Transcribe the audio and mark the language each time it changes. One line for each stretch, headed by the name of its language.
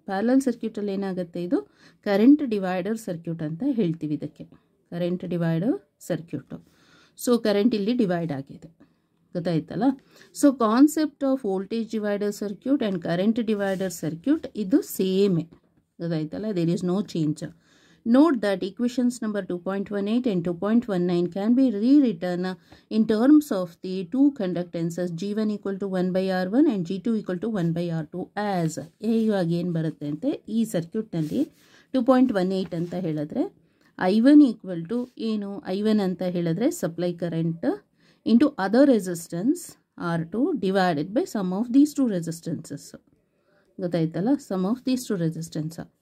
Kannada: Parallel ಸರ್ಕ್ಯೂಟಲ್ಲಿ ಏನಾಗುತ್ತೆ, ಇದು current divider circuit ಅಂತ ಹೇಳ್ತೀವಿ ಇದಕ್ಕೆ, current divider circuit. So current ಇಲ್ಲಿ ಡಿವೈಡ್ ಆಗಿದೆ, ಗೊತ್ತಾಯ್ತಲ್ಲ.
English: so concept of voltage divider circuit
Kannada: and current divider circuit ಇದು ಸೇಮೇ, ಗೊತ್ತಾಯ್ತಲ್ಲ.
English: There is no change. Note that equations number 2.18 and 2.19 can be rewritten in terms of the two conductances G1 equal to 1 by R1 and G2 equal to 1 by R2 as.
Kannada: ಇವಾಗ ಏನು ಬರುತ್ತೆ ಅಂತೆ ಈ ಸರ್ಕ್ಯೂಟ್ನಲ್ಲಿ 2.18 ಅಂತ ಹೇಳಿದ್ರೆ
English: I1 equal to ಏನು, I1 ಅಂತ ಹೇಳಿದ್ರೆ supply current into other resistance R2 divided by sum of these two resistances,
Kannada: ಗೊತ್ತಾಯ್ತಲ್ಲ,
English: Sum of these two resistance.